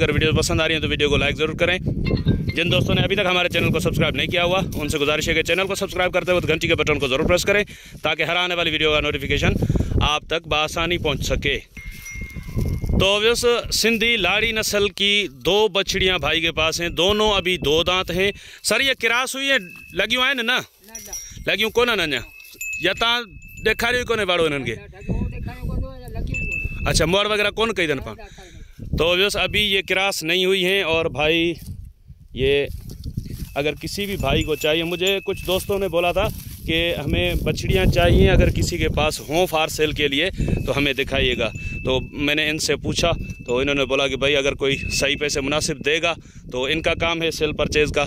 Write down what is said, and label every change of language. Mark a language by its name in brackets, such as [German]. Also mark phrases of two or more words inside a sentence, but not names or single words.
[Urdu] اگر ویڈیو پسند آ رہی ہے تو ویڈیو کو لائک ضرور کریں۔ جن دوستوں نے ابھی تک ہمارے چینل کو سبسکرائب نہیں کیا ہوا ان سے گزارش ہے کہ چینل کو سبسکرائب کرتے ہوئے گھنٹی کے بٹن کو ضرور پریس کریں تاکہ ہر آنے والی ویڈیو کا نوٹیفکیشن آپ تک بآسانی پہنچ سکے. تو ویس سندھی لاڑی نسل کی دو بچھڑیاں بھائی کے پاس ہیں. دونوں ابھی دو دانت ہیں۔ سر یہ کراس ہوئی ہے [Sindhi] लगियूं आहिनि न लगियूं कोन अञा या तव्हां ॾेखारियो कोन्हे वाड़ो इन्हनि खे? अच्छा मोर वगैरह कौन कही अथनि पाण। [Urdu] تو ویس ابھی یہ کراس نہیں ہوئی ہیں اور بھائی یہ اگر کسی بھی بھائی کو چاہیے، مجھے کچھ دوستوں نے بولا تھا کہ ہمیں بچھڑیاں چاہییں، اگر کسی کے پاس ہوں [English] for sale [Urdu] کے لیے تو ہمیں دکھائیے گا. تو میں نے ان سے پوچھا تو انہوں نے بولا کہ بھائی اگر کوئی صحیح پیسے مناسب دے گا تو ان کا کام ہے [English] sale purchase [Urdu] کا.